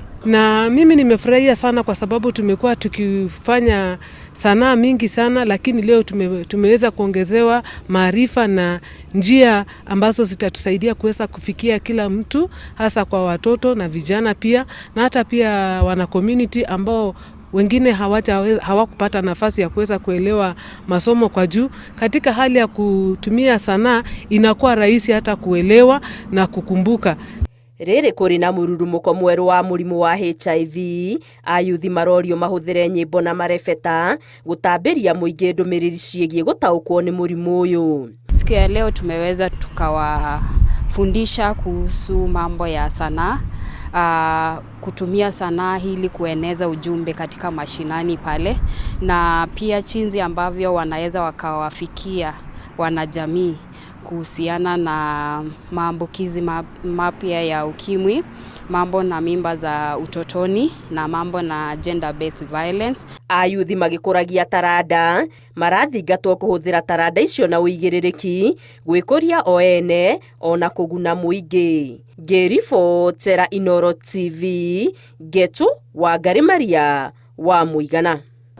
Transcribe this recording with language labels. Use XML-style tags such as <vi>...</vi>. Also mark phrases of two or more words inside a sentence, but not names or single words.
<sw>Na mimi nimefurahia sana kwa sababu tumekuwa tukifanya sanaa mingi sana, lakini leo tumeweza kuongezewa maarifa na njia ambazo zitatusaidia kuweza kufikia kila mtu, hasa kwa watoto na vijana pia, na hata pia wana community ambao wengine hawakupata nafasi ya kuweza kuelewa masomo kwa juu. Katika hali ya kutumia sanaa inakuwa rahisi hata kuelewa na kukumbuka.</sw> <ki>Riri kuri na mururumuko mweru wa murimu wa HIV, ayuthi marorio mahuthire nyimbo na marebeta gutambiria muingi ndumiriri ciegie gutaukwo ni murimu uyu.</ki> <sw>Siku ya leo tumeweza tukawafundisha kuhusu mambo ya sanaa, kutumia sanaa hili kueneza ujumbe katika mashinani pale, na pia jinsi ambavyo wanaweza wakawafikia wanajamii kuhusiana na maambukizi mapya ya ukimwi, mambo na mimba za utotoni na mambo na</sw> <en>gender based violence.</en> <ki>Ayuthi magikuragia taranda marathingatwo kuhuthira taranda icio na uigiririki gwikuria oene ona kuguna muingi. Ngiribotera Inooro TV, Getu Wangari Maria wa Muigana.</ki>